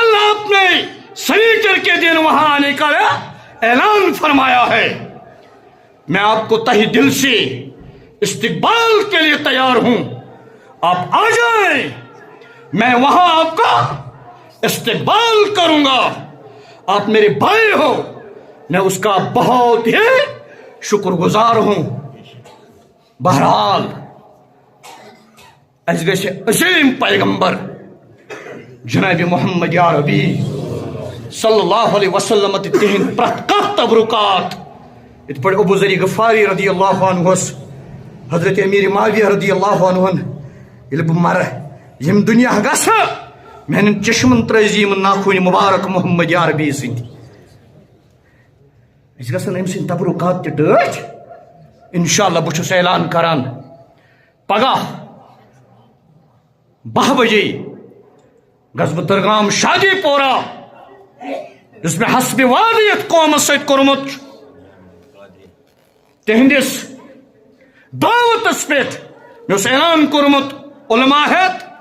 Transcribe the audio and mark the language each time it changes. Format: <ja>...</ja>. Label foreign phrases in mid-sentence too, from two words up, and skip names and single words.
<ur>آپ نے سنیچر کے دن وہاں آنے کا اعلان فرمایا ہے میں آپ کو تہی دل سے استقبال کے لیے تیار ہوں آپ آ جائیں میں وہاں آپ کا استقبال کروں گا آپ میرے بھائی ہو میں اس کا بہت ہی شکر گزار ہوں بہرحال</ur> <ks>اس گژھِ عظیم پیغمبر جناب محمد عربی</ks> <ar>صلی اللہ علیہ وسلم</ar> <ks>تہند پرت کانٛہہ تبرکات ات پٲٹھۍ ابو ذر غفاری</ks> <ar>رضی اللہ عنہ</ar> <ks>حضرت امیر معاویہ</ks> <ar>رضی اللہ عنہ</ar> <ks>ییٚلہِ بہٕ مرٕ یم دنیا گژھٕ میانن چشمن ترٲزِ یِم ناخوٗنہِ مبارک محمد عربی سٕنٛدۍ أسۍ گژھن أمۍ سٕنٛدۍ تبرکات تہِ ٹٲٹھۍ انشاءاللہ بہٕ چھُس اعلان کران پگاہ 12 بجے گژھٕ بہٕ درگام شادی پورہ یُس مےٚ حسبِ وادیت قومس سۭتۍ کوٚرمُت چھُ تہنٛدِس دعوتس پٮ۪ٹھ مےٚ اوس اعلان کوٚرمُت علماء ہٮ۪تھ</ks>